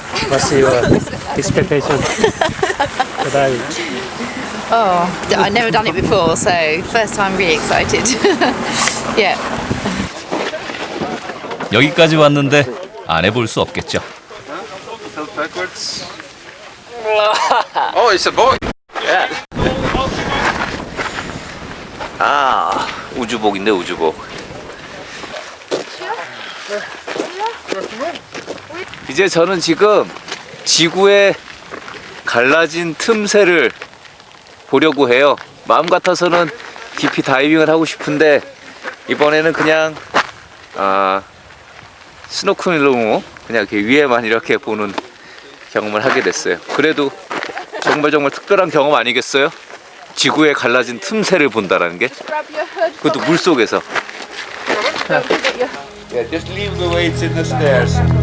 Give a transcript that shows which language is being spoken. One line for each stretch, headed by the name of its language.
English: What's your expectation? Oh, I've never done it before, so first time really excited. Yeah.
Korean: 여기까지 왔는데 안 해볼 수 없겠죠.
English: Oh, it's a boy. Yeah.
Korean: 아, 우주복인데 우주복. 이제 저는 지금 지구의 갈라진 틈새를 보려고 해요. 마음 같아서는 깊이 다이빙을 하고 싶은데 이번에는 그냥 스노클링으로 그냥 이렇게 위에만 이렇게 보는 경험을 하게 됐어요. 그래도 정말 특별한 경험 아니겠어요? 지구의 갈라진 틈새를 본다라는 게, 그것도 물 속에서.
English: Yeah, just leave the weights in the stairs.